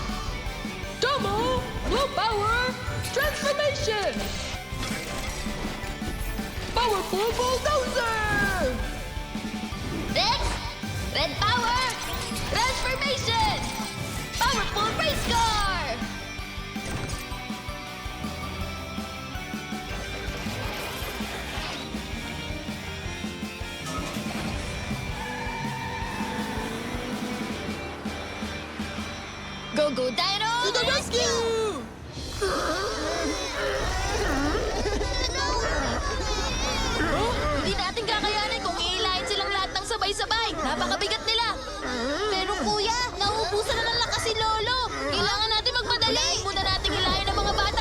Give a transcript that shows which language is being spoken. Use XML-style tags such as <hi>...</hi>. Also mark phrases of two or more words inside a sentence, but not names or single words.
<en>Tomo, blue power, transformation! Powerful bulldozer! Rex! Red power! Transformation! Powerful race car! Go, go, Dino! To the rescue!</en> <tl>Hindi natin kakayanin kung iilayin silang lahat ng sabay-sabay. Napakabigat nila. Pero kuya, nauubusan na ng lakas si Lolo. Kailangan natin magmadali. Muna natin hilayin ang mga bata.</tl>